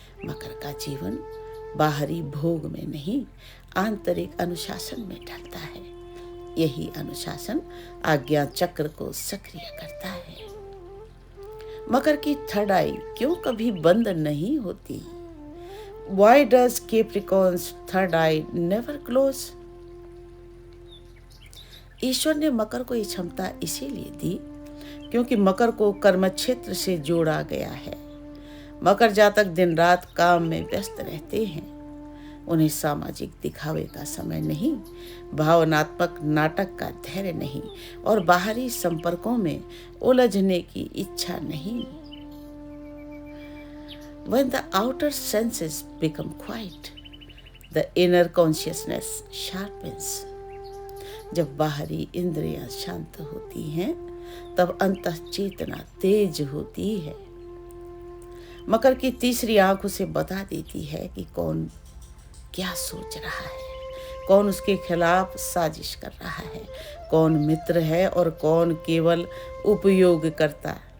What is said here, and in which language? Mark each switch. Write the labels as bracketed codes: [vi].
[hi] मकर का जीवन बाहरी भोग में नहीं, आंतरिक अनुशासन में ढलता है। यही अनुशासन आज्ञा चक्र को सक्रिय करता है। मकर की थर्ड आई क्यों कभी बंद नहीं होती? [en] Why does Capricorn's third eye never close? [hi] ईश्वर ने मकर को ये क्षमता इसीलिए दी क्योंकि मकर को कर्म क्षेत्र से जोड़ा गया है। मकर जातक दिन रात काम में व्यस्त रहते हैं। उन्हें सामाजिक दिखावे का समय नहीं, भावनात्मक नाटक का धैर्य नहीं और बाहरी संपर्कों में उलझने की इच्छा नहीं। [en] When the outer senses become quiet, the inner consciousness sharpens. [hi] जब बाहरी इंद्रियां शांत होती हैं, तब अंतः चेतना तेज होती है। मकर की तीसरी आंख उसे बता देती है कि कौन क्या सोच रहा है, कौन उसके खिलाफ साजिश कर रहा है, कौन मित्र है और कौन केवल उपयोग करता।